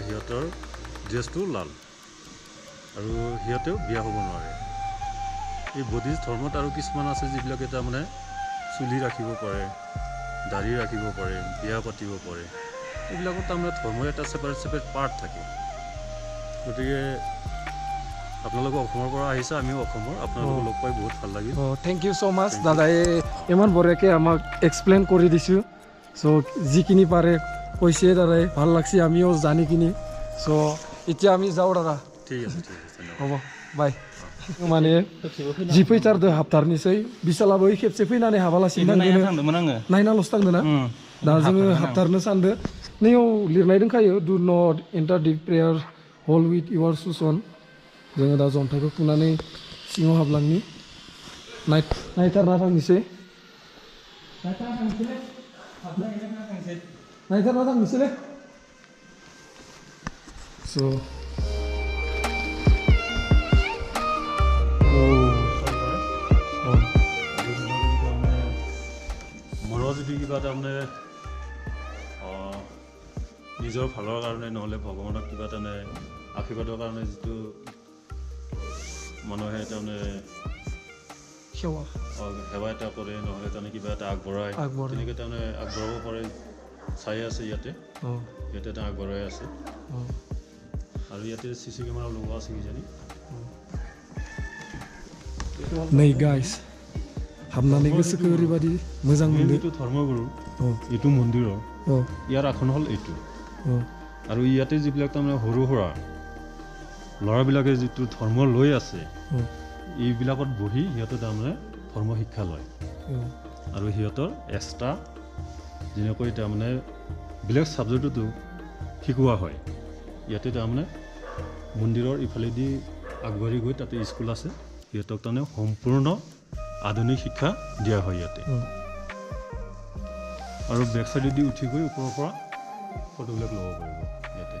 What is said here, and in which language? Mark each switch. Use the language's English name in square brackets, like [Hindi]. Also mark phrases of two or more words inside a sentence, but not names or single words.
[Assamese] সিহঁতৰ ড্ৰেছটো লাল আৰু সিহঁতেও বিয়া হ'ব নোৱাৰে এই বুদ্ধিষ্ট ধৰ্মত আৰু কিছুমান আছে যিবিলাকে তাৰমানে চুলি ৰাখিব পাৰে দাড়ি ৰাখিব পাৰে বিয়া পাতিব পাৰে এইবিলাকৰ তাৰমানে ধৰ্মৰ এটা [English] separate part [Assamese] থাকে গতিকে আপোনালোকে অসমৰ পৰা আহিছে আমিও অসমৰ আপোনালোকক লগ পাই বহুত ভাল লাগিল [English] thank you so much [Assamese] দাদাই ইমান বঢ়িয়াকৈ আমাক এক্সপ্লেইন কৰি দিছোঁ চ' যিখিনি পাৰে কৈছে দাদাই ভাল লাগছে আমিও জানি কিনি চ' এতিয়া আমি যাওঁ দাদা ঠিক আছে হ'ব বাই [Bodo] माने जि फैथारदो हाबथारनोसै बिशालाबो खेबसे फैनानै हाबालासि नायनाल'सो थांदो ना दा जोङो हाबथारनो सानदो नैयाव लिरनाय दंखायो [English] do not enter the prayer hall with your shoes on [Bodo] जोङो दा जन्थाइखौ खुनानै सिङाव हाबलांनि नायथारना थांनोसै नायथारना थांनोसैलै स' [Assamese] যদি কিবা তাৰমানে নিজৰ ভালৰ কাৰণে নহ'লে ভগৱানক কিবা তাৰমানে আশীৰ্বাদৰ কাৰণে যিটো মানুহে তাৰমানে সেৱা এটা কৰে নহ'লে তাৰমানে কিবা এটা আগবঢ়ায় তেনেকৈ তাৰমানে আগবঢ়াব পাৰে চাই আছে ইয়াতে এটা আগবঢ়াই আছে আৰু ইয়াতে CC কেমেৰা লগোৱা আছে কিজানি [Bodo] नै গাইस हाबनानै गोसोखौ ओरैबादि मोजां मोनदो [Assamese] এইটো ধৰ্মগুৰু এইটো মন্দিৰৰ ইয়াৰ আসন হ'ল এইটো আৰু ইয়াতে যিবিলাক তাৰমানে সৰু সুৰা ল'ৰাবিলাকে যিটো ধৰ্ম লৈ আছে এইবিলাকত বহি সিহঁতে তাৰমানে ধৰ্ম শিক্ষা লয় আৰু সিহঁতৰ এক্সট্ৰা যেনেকৈ তাৰমানে বেলেগ ছাবজেক্টতো শিকোৱা হয় ইয়াতে তাৰমানে মন্দিৰৰ ইফালেদি আগবাঢ়ি গৈ তাতে স্কুল আছে সিহঁতক তাৰমানে সম্পূৰ্ণ আধুনিক শিক্ষা দিয়া হয় ইয়াতে আৰু [English] back side [Assamese] উঠি গৈ ওপৰৰ পৰা ফটোবিলাক ল'ব পাৰিব ইয়াতে